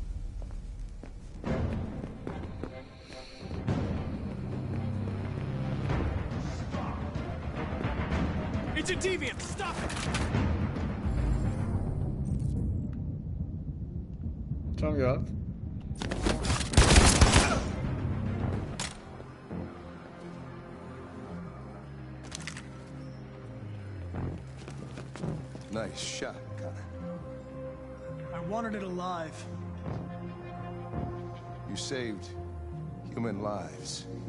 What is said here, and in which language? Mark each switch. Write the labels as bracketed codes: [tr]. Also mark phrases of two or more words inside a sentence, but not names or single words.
[en] It's a deviant. Stop it. [cs] Co mám dělat? [en] Nice shot, Connor. I wanted it alive. You saved human lives.